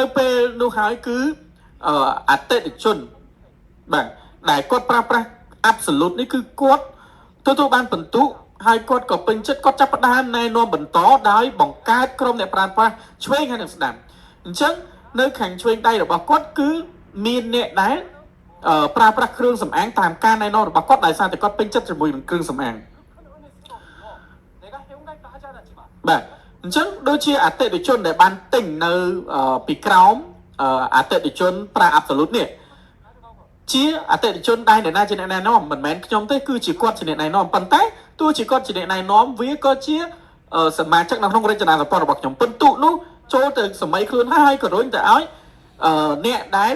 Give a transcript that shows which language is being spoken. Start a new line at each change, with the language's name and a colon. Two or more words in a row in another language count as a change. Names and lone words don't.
Khmer: ពេលនោះហើយគឺអតិថិជនបាទដែលគាត់ប្រើប្រាស់ absolute នេះគឺគាត់ទទួលបានពិន្ទុហើយគាត់ក៏ពេញចិត្តគាត់ចាប់ផ្ដើមណែនាំបន្តដោយបង្កើតក្រុមអ្នកប្រើប្រាស់ឆ្វេងហើយនឹងស្ដាំអញ្ចឹងនៅខាងឆ្វេងដៃរបស់គាត់គឺមានអ្នកដែលប្រើប្រាស់គ្រឿងសម្អាងតាមការណែនាំរបស់គាត់ដោយសារតែគាត់ពេញចិត្តជាមួយនឹងគ្រឿងសម្អាង
Korean: 내가 회원가입도 하지 않았지만
Khmer: បាទអញ្ចឹងដូចជាអតិថិជនដែលបានទិញនៅពីក្រោមអតិថិជនប្រើ absolute នេះជាអតិថិជនដែលអ្នកណាជាអ្នកណែនាំមិនមែនខ្ញុំទេគឺជាគាត់ជាអ្នកណែនាំប៉ុន្តែទោះជាគាត់ជាអ្នកណែនាំវាក៏ជាសមាជិកនៅក្នុងរចនាសម្ព័ន្ធរបស់ខ្ញុំពិន្ទុនោះចូលទៅសម័យខ្លួនហើយក៏រុញទៅឲ្យអ្នកដែល